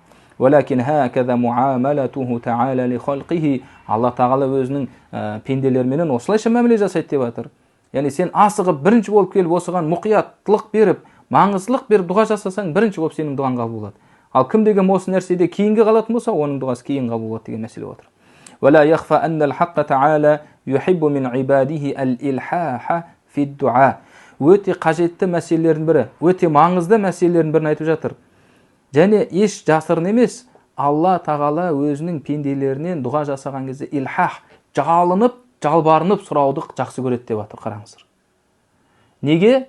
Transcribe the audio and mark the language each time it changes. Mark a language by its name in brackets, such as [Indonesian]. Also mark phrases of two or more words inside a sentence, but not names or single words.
[Arabic] ولكن هكذا معاملته تعالى لخلقه. [Kazakh] Алла тағала өзінің пенделерменен осылайша мәміле жасайды деп жатыр. Яғни сен асығып бірінші болып келіп осыған мұқияттылық беріп, маңыздылық беріп дұға жасасаң, бірінші болып сенің дұғаң қабыл болады. Ал кім деген осы нәрседе кейінге қалатын болса, оның дұғасы кейін қабыл болады деген мәселе отыр. [Arabic] ولا يخفى أن الحق تعالى يحب من عباده الإلحاح في الدعاء. [Kazakh] Өте қажетті мәселелердің бірі, өте маңызды мәселелердің бірін айтып жатыр. Және еш жасырын емес, Алла тағала өзінің пенделерінен дұға жасаған кезде илхах, жалынып, жалбарынып сұрауды жақсы көреді деп жатыр, қараңыздар. Неге?